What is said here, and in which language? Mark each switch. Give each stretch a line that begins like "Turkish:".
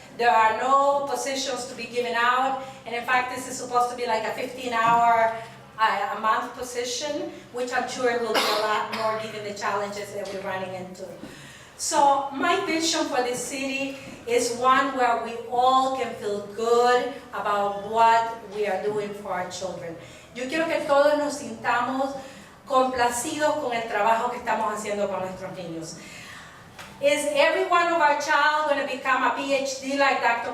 English: There are no positions to be given out, and in fact this is supposed to be like a 15-hour a month position, which I'm sure it will be a lot more given the challenges that we're running into. So my vision for this city is one where we all can feel good about what we are doing for our children.
Spanish: Yo quiero que todos nos sintamos complacidos con el trabajo que estamos haciendo con nuestros niños.
English: Is every one of our child going to become a PhD like Dr.